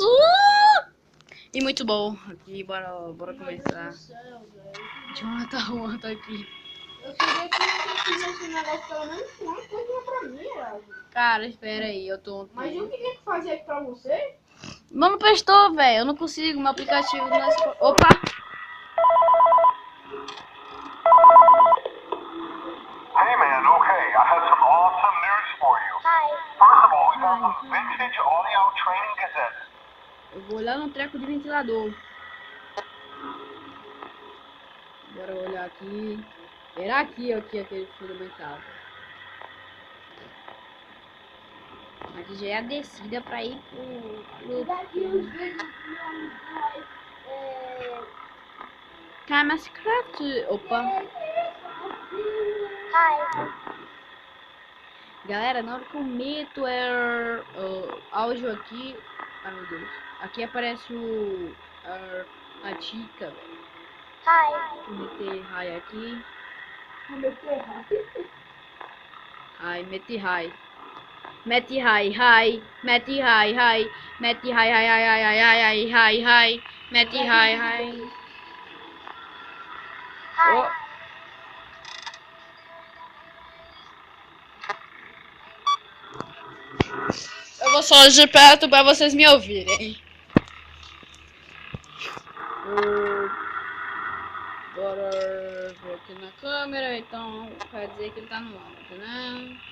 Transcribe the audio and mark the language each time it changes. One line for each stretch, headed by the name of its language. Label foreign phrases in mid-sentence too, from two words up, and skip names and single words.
Portuguese: E muito bom. Aqui, bora começar. Jonathan tá aqui. Eu queria que você fizesse um negócio pelo menos uma coisinha pra mim, Erasmo. Cara, espera aí, eu tô... Mas eu queria que fazia aqui pra você. Não prestou, velho. Eu não consigo, meu aplicativo não é... Opa!
English: Hey man, okay, I have some awesome news for you. First of all, we got some vintage audio training cassettes.
Portuguese: Eu vou olhar no treco de ventilador. Bora olhar aqui. Era aqui aquele fundamental. Aqui já é a descida pra ir pro... Daqui os vídeos Minecraft. Opa. Galera, na hora que eu meto áudio aqui... Ai meu Deus. Aqui aparece a Tica, velho. Vou meter hi aqui. Ai, mete hi. Mete hi, hi. Mete hi, hi. Mete hi, hi, hi, hi, hi, hi, hi, hi. Mete hi, hi. Oh. Eu vou só de perto pra vocês me ouvirem. Bora ver aqui na câmera, então quer dizer que ele tá no áudio, né?